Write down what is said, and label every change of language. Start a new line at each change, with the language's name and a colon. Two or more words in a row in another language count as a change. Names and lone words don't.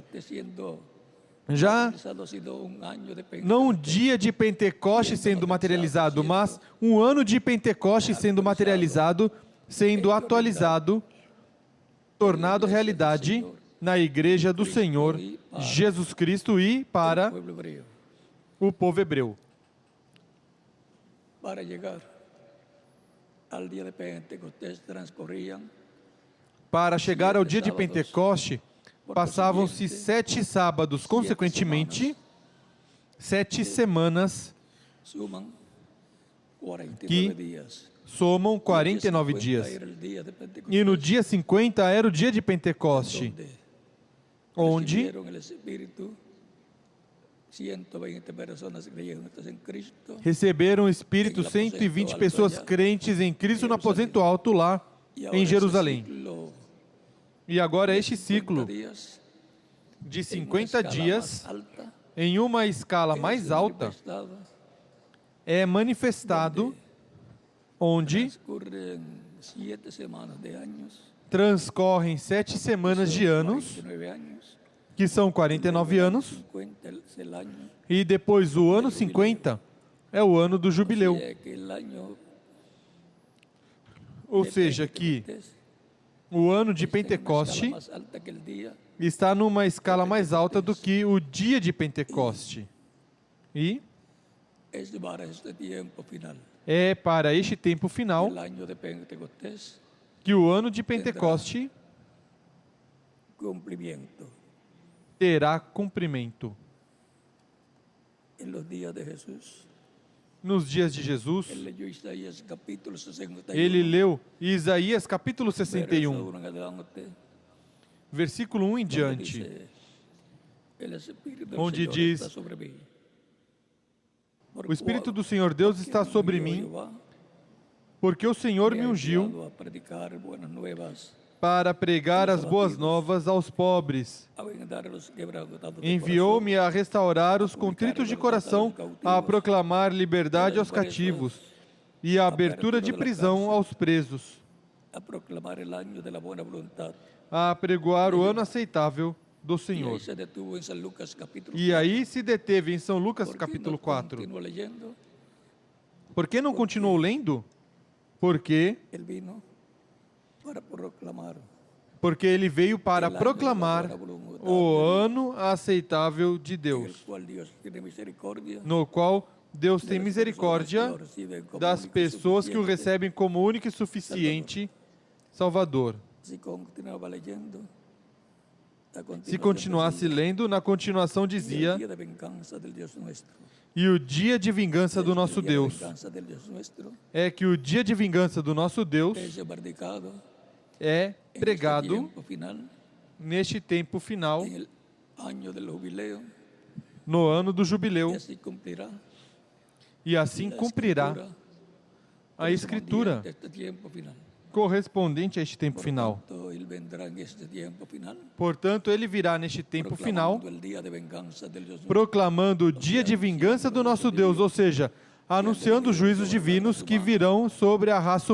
Portuguese: Já não um dia de Pentecoste sendo materializado, mas um ano de Pentecoste sendo materializado, sendo atualizado, tornado realidade na Igreja do Senhor Jesus Cristo e para o povo hebreu.
Spanish: al día de Pentecostés transcurrían
Portuguese: Para chegar ao dia de Pentecoste, passavam-se 7 sábados, consequentemente, 7 semanas,
Spanish: suman 49 que días.
Portuguese: somam 49 dias.
Spanish: Era el día de Pentecostés,
Portuguese: E no dia 50 era o dia de Pentecoste, onde
Spanish: recibieron el Espíritu 120 personas creyentes en Cristo.
Portuguese: receberam o Espírito 120 pessoas crentes em Cristo no aposento alto lá
Spanish: Y ahora
Portuguese: em
Spanish: ese
Portuguese: Jerusalém.
Spanish: ciclo
Portuguese: E agora este
Spanish: 50
Portuguese: ciclo
Spanish: días,
Portuguese: de
Spanish: en una
Portuguese: 50
Spanish: escala
Portuguese: dias,
Spanish: más alta,
Portuguese: em uma escala mais
Spanish: es
Portuguese: alta,
Spanish: manifestado,
Portuguese: é manifestado onde
Spanish: transcurren 7 semanas de años,
Portuguese: transcorrem 7 semanas de anos,
Spanish: 49 años,
Portuguese: que são 49 anos,
Spanish: 50 es el año.
Portuguese: e depois o ano 50 é o ano do jubileu.
Spanish: Así es que el año
Portuguese: Ou
Spanish: de
Portuguese: seja, que
Spanish: Pentecostés
Portuguese: o ano de
Spanish: está en una
Portuguese: Pentecoste
Spanish: escala más alta que el día
Portuguese: está numa escala mais alta do que o dia de Pentecoste. E
Spanish: es para este tiempo final.
Portuguese: é para este tempo final
Spanish: El año de Pentecostés,
Portuguese: que o ano de Pentecoste
Spanish: cumplimiento.
Portuguese: terá cumprimento.
Spanish: En los días de Jesús,
Portuguese: Nos dias de Jesus,
Spanish: él leyó Isaías capítulo 61,
Portuguese: ele leu Isaías capítulo
Spanish: verso
Portuguese: 61,
Spanish: 1 en adelante,
Portuguese: versículo 1 em
Spanish: donde
Portuguese: diante,
Spanish: dice, el Espíritu del
Portuguese: onde
Spanish: Señor
Portuguese: diz:
Spanish: está sobre mí.
Portuguese: O Espírito do Senhor Deus está sobre mim, porque o Senhor me ungiu
Spanish: a predicar buenas nuevas,
Portuguese: para pregar as boas novas aos pobres.
Spanish: a vendar a los quebrantados de
Portuguese: Enviou-me a restaurar os contritos de coração, a proclamar liberdade aos cativos e a abertura de prisão aos presos,
Spanish: corazón, a proclamar el año de la buena voluntad.
Portuguese: a apregoar o ano aceitável do
Spanish: Y ahí
Portuguese: Senhor.
Spanish: se detuvo en San Lucas capítulo
Portuguese: E aí se deteve em São Lucas
Spanish: 4.
Portuguese: capítulo 4.
Spanish: Continúa leyendo.
Portuguese: Por que não continuou lendo? Porque
Spanish: Él vino para proclamar
Portuguese: ele veio para
Spanish: el año
Portuguese: proclamar
Spanish: de la buena voluntad,
Portuguese: o ano aceitável de
Spanish: en el
Portuguese: Deus,
Spanish: cual Dios tiene misericordia
Portuguese: no qual Deus
Spanish: de
Portuguese: tem
Spanish: las
Portuguese: misericórdia
Spanish: personas que lo reciben como
Portuguese: das
Spanish: único y
Portuguese: pessoas que o
Spanish: suficiente.
Portuguese: recebem como único e suficiente Salvador.
Spanish: Si continuaba leyendo, a
Portuguese: Se
Spanish: continuación
Portuguese: continuasse
Spanish: decía,
Portuguese: lendo, na continuação
Spanish: "Y el
Portuguese: dizia:
Spanish: día de venganza del Dios nuestro".
Portuguese: e o dia de vingança do
Spanish: El
Portuguese: nosso
Spanish: día de
Portuguese: Deus.
Spanish: venganza del Dios nuestro
Portuguese: É que o dia de vingança do nosso Deus
Spanish: es predicado
Portuguese: é
Spanish: en este
Portuguese: pregado
Spanish: tiempo final,
Portuguese: neste tempo final,
Spanish: en el año del jubileo,
Portuguese: no ano do
Spanish: y
Portuguese: jubileu,
Spanish: así cumplirá
Portuguese: e assim
Spanish: la
Portuguese: cumprirá a
Spanish: correspondiente
Portuguese: Escritura
Spanish: a este tiempo final.
Portuguese: correspondente a este tempo
Spanish: Por
Portuguese: final.
Spanish: tanto, él vendrá en este tiempo final,
Portuguese: Portanto, ele virá neste tempo final,
Spanish: proclamando el día de venganza del Dios nuestro,
Portuguese: proclamando o dia de vingança do nosso Deus, ou seja, anunciando os juízos divinos que virão sobre a raça